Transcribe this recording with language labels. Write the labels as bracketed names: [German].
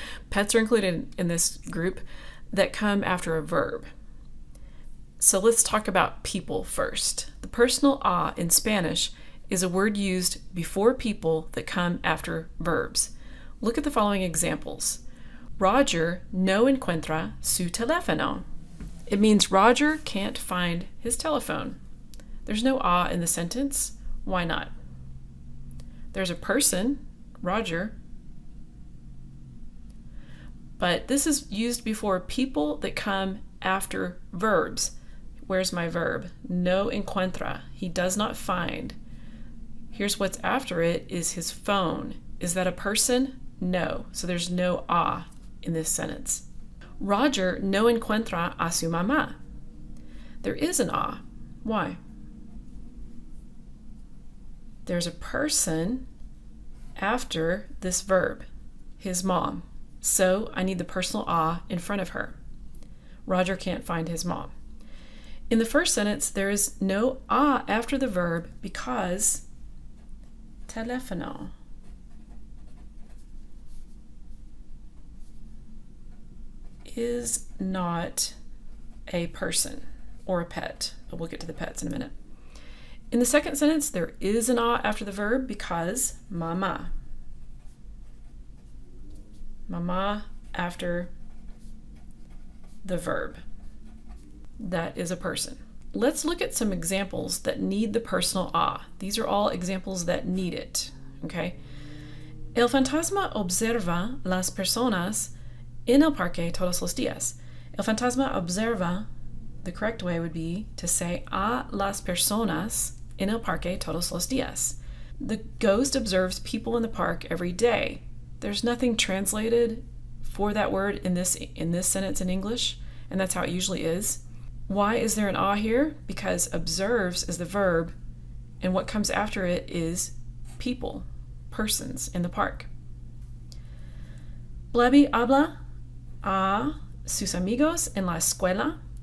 [English] Pets are included in this group that come after a verb. So let's talk about people first. The personal a in Spanish is a word used before people that come after verbs. Look at the following examples. [Spanish] Roger no encuentra su teléfono. [English] It means Roger can't find his telephone. There's no a in the sentence. Why not? There's a person, Roger, but this is used before people that come after verbs. Where's my verb? [Spanish] No encuentra. [English] He does not find. Here's what's after it is his phone. Is that a person? No. So there's no a in this sentence. [Spanish] Roger no encuentra a su mamá. [English] There is an a. Why? There's a person after this verb, his mom. So I need the personal a in front of her. Roger can't find his mom. In the first sentence, there is no a after the verb because teléfono is not a person or a pet, but we'll get to the pets in a minute. In the second sentence, there is an a after the verb because mamá. Mamá after the verb. That is a person. Let's look at some examples that need the personal a. These are all examples that need it, okay? [Spanish] El fantasma observa las personas en el parque todos los días. El fantasma observa, [English] the correct way would be to say [Spanish] a las personas en el parque todos los días. [English] The ghost observes people in the park every day. There's nothing translated for that word in this sentence in English, and that's how it usually is. Why is there an a here? Because observes is the verb, and what comes after it is people, persons in the park. [Spanish] Blebby habla a sus amigos en la escuela.